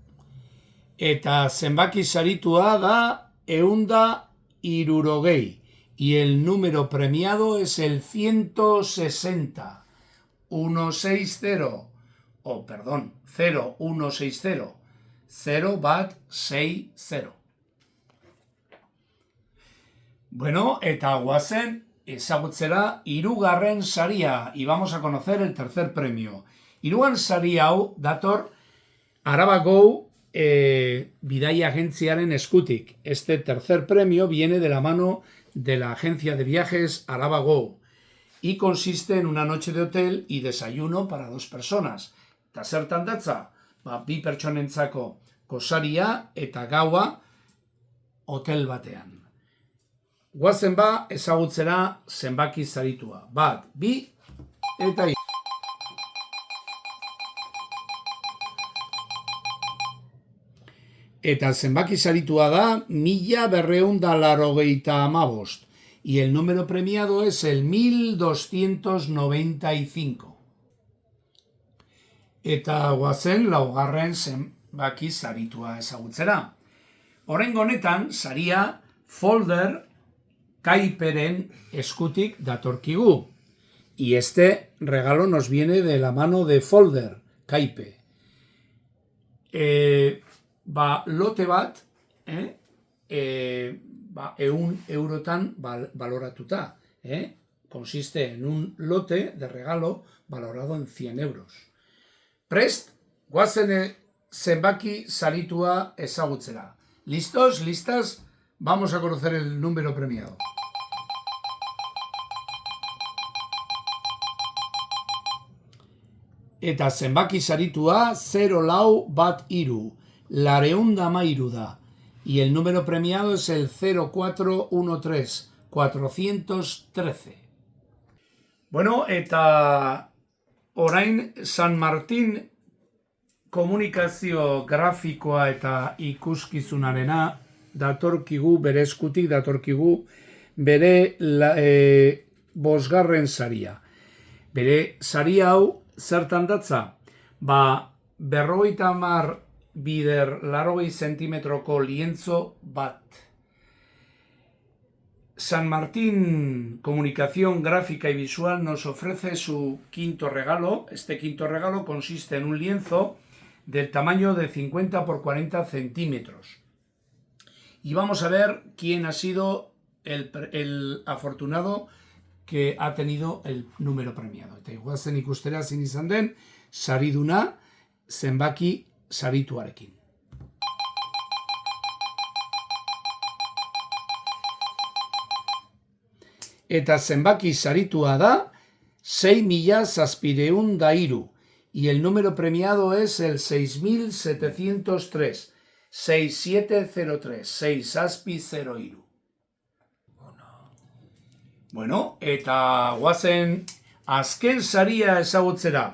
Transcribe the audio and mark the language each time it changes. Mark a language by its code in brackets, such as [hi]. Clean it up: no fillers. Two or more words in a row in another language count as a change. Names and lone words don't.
[eu] Eta zenbaki saritua da 160, [es] y el número premiado es el 160. [eu] 160, [es] o perdón, [eu] 0160, 0 bat 60. Bueno, eta guazen ezagutzera hirugarren saria, [es] y vamos a conocer el tercer premio. [eu] Hirugarren saria hau dator Araba Go Bidaia Agentziaren eskutik. [es] Este tercer premio viene de la mano de la agencia de viajes Araba Go y consiste en una noche de hotel y desayuno para 2 personas. [eu] Eta zertan datza? Bi pertsonentzako gosaria eta gaua hotel batean. Guazen ezagutzera zenbaki saritua. 1, 2 eta 3. Eta zenbaki saritua da 1285. [es] Y el número premiado es el 1295. [eu] Eta guazen laugarren zenbaki saritua ezagutzera. Oraingo honetan saria folder Kaiperen eskutik datorkigu. [es] Y este regalo nos viene de la mano de folder Kaipe. [eu] Lote bat, 100 eurotan valoratuta. [es] Consiste en un lote de regalo valorado en 100 euros. [eu] Prest, guazen zenbaki saritua ezagutzera. [es] ¿Listos? ¿Listas? Vamos a conocer el número premiado. [eu] Eta zenbaki saritua 0413. 413 da. [es] Y el número premiado es el 0413. 413. [eu] Bueno, eta orain San Martin komunikazio grafikoa eta ikuskizunarena datorkigu, bere eskutik datorkigu, bere 5. saria. Bere saria hau zertan datza? 50 bider 80 zentimetroko lienzo bat. [es] San Martín Comunicación Gráfica y Visual nos ofrece su 5º regalo. Este 5º regalo consiste en un lienzo del tamaño de 50 por 40 centímetros. Y vamos a ver quién ha sido el afortunado que ha tenido el número premiado. [eu] Eta iguazen ikustera zin izan den, sariduna zenbaki sarituarekin. Eta zenbaki saritua da [es] 6.703 y el número premiado es el 6.703. 6703, 6.03. [eu] Bueno, eta guazen azken saria ezagutzera.